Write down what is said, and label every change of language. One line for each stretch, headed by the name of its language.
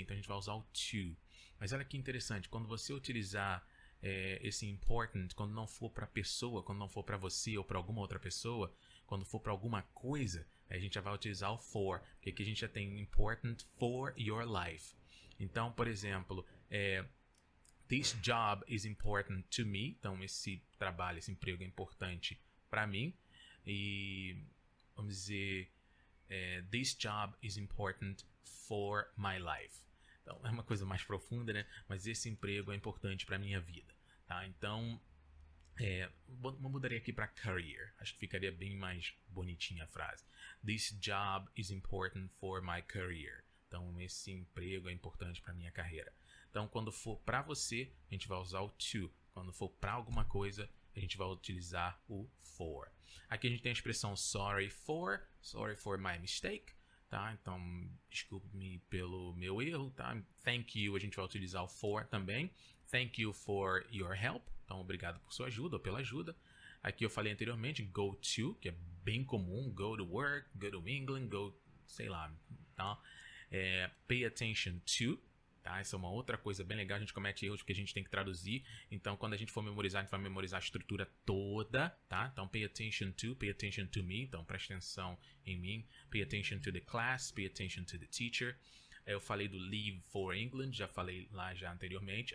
Portuguese: Então, a gente vai usar o to. Mas olha que interessante, quando você utilizar esse important, quando não for para pessoa, quando não for para você ou para alguma outra pessoa, quando for para alguma coisa, a gente já vai utilizar o for. Porque aqui a gente já tem
English: important for your life.
Portuguese: Então, por exemplo,
English: this job is important to me.
Portuguese: Então, esse trabalho, esse emprego é importante para mim. E vamos dizer,
English: this job is important for my life.
Portuguese: Então, é uma coisa mais profunda, né? Mas esse emprego é importante para minha vida, tá? Então, eu mudaria aqui para career. Acho que ficaria bem mais bonitinha a frase.
English: This job is important for my career.
Portuguese: Então, esse emprego é importante para minha carreira. Então, quando for para você, a gente vai usar o to. Quando for para alguma coisa, a gente vai utilizar o for. Aqui a gente tem a expressão
English: sorry for my mistake,
Portuguese: tá? Então, desculpe-me pelo meu erro, tá?
English: Thank you,
Portuguese: a gente vai utilizar o for também.
English: Thank you for your help.
Portuguese: Então, obrigado por sua ajuda ou pela ajuda. Aqui eu falei anteriormente, go to, que é bem comum.
English: Go to work, go to England, go,
Portuguese: sei lá. Tá?
English: Pay attention to. Tá?
Portuguese: Essa é uma outra coisa bem legal, a gente comete erros porque a gente tem que traduzir. Então, quando a gente for memorizar, a gente vai memorizar a estrutura toda, tá?
English: Então, pay attention to me.
Portuguese: Então, preste atenção em mim.
English: Pay attention to the class, pay attention to the teacher.
Portuguese: Eu falei do
English: leave for England,
Portuguese: já falei lá já anteriormente.